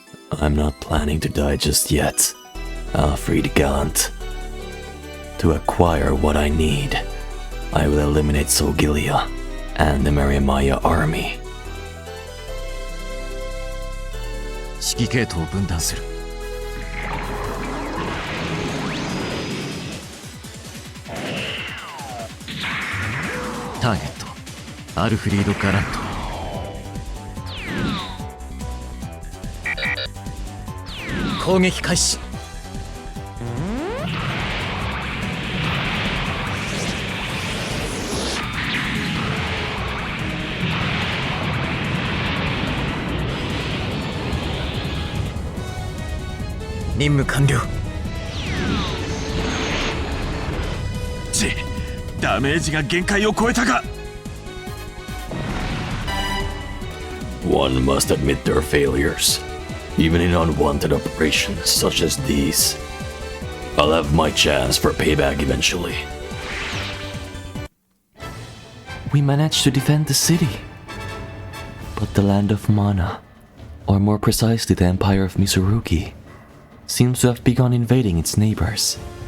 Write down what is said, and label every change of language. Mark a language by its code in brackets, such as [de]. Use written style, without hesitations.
[en] I'm not planning to die just yet, Alfred Gallant. To acquire what I need, I will eliminate Solgilia and the Mariamaya army. [ja] 指揮系統を分断するターゲットアルフリード・ガラント攻撃開始任務完了ダメージが限界を超えたか [en] One must admit their failures, even in unwanted operations such as these. I'll have my chance for payback eventually. We managed to defend the city. But the land of Mana, or more precisely the Empire of Misurugi, seems to have begun invading its neighbors.